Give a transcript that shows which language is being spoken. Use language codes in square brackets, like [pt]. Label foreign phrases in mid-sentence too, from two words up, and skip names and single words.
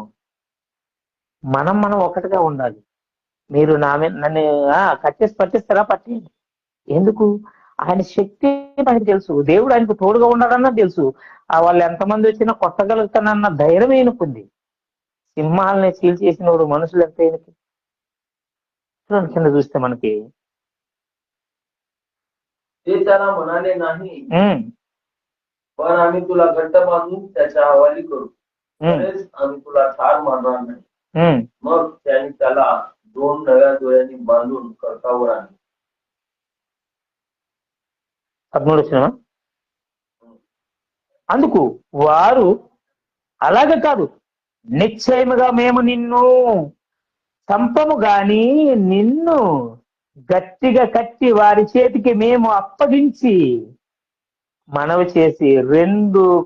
[te] మనం ఒకటిగా ఉండాలి. మీరు నన్ను కట్టేసి పట్టిస్తారా? పట్టేయండి. ఎందుకు? ఆయన శక్తి మనకి తెలుసు, దేవుడు ఆయనకు తోడుగా ఉన్నాడన్న తెలుసు. వాళ్ళు ఎంతమంది వచ్చినా కొట్టగలుగుతానన్న ధైర్యం ఈయనకుంది. సింహాలని చీల్చేసినప్పుడు మనుషులు ఎంత ఈయనకి. చూడండి కింద చూస్తే మనకి [mr] ते त्याला म्हणाले नाही, ఉమ్, पण आम्ही तुला घट्ट बांधून त्याच्या हवाली करू, ఉమ్, तरीच आम्ही तुला ठार मारणार नाही. ఉమ్. मग त्यांनी त्याला 2 नव्या दोऱ्यांनी बांधून खडकावर आणले. [te] 13 వచ్చిన అందుకు వారు అలాగే కాదు, నిశ్చయముగా మేము నిన్ను చంపము గాని నిన్ను గట్టిగా కట్టి వారి చేతికి మేము అప్పగించి మనవి చేసి 2